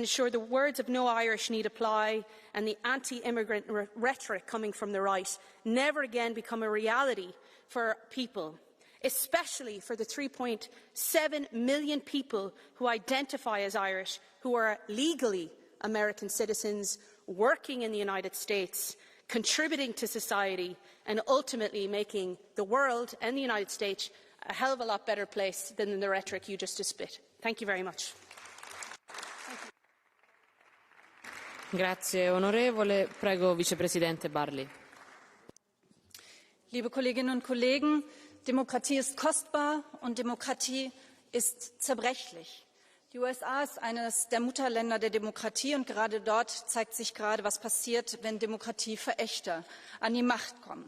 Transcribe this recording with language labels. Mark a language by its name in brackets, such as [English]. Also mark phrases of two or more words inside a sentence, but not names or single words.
[English] ensure the words of no Irish need apply and the anti-immigrant rhetoric coming from the right never again become a reality for people, especially for the 3.7 million people who identify as Irish, who are legally American citizens, working in the United States, contributing to society, and ultimately making the world and the United States a hell of a lot better place than the rhetoric you just spit. Thank you very much. [Italian] Grazie onorevole. Prego Vicepresidente Barley. [German] Liebe Kolleginnen und Kollegen, Demokratie ist kostbar und Demokratie ist zerbrechlich. Die USA ist eines der Mutterländer der Demokratie und gerade dort zeigt sich gerade, was passiert, wenn Demokratieverächter an die Macht kommen.